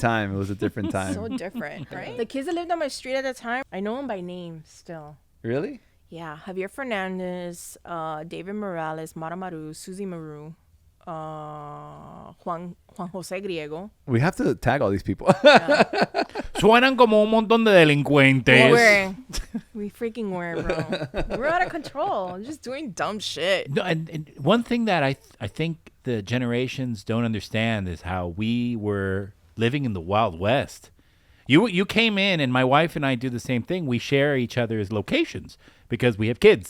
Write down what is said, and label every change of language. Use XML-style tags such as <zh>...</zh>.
<en>time. It was a different time. So different, right? The kids that lived on my street at the time, I know them by name still. Really? Yeah, Javier Fernandez, David Morales, Mara Maru, Susie Maru, Juan Jose Griego. We have to tag all these people.</en> <es>Suenan como un montón de delincuentes.</es> <en>We freaking were, bro. We're out of control. Just doing dumb shit. No, and one thing that I think the generations don't understand is how we were living in the Wild West. You came in, and my wife and I do the same thing. We share each other's locations because we have kids.</en>